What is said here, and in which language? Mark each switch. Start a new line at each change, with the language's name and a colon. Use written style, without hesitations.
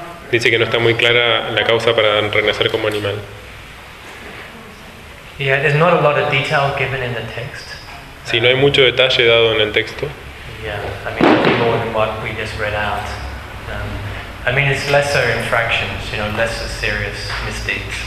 Spanish: Dice que no está muy clara la causa para renacer como animal.
English: Yeah, there's not a lot of detail given in the text.
Spanish: Sí, no hay mucho detalle dado en el texto.
English: Yeah, I mean, it's more than what we just read out. I mean, it's lesser infractions, you know, lesser serious misdeeds.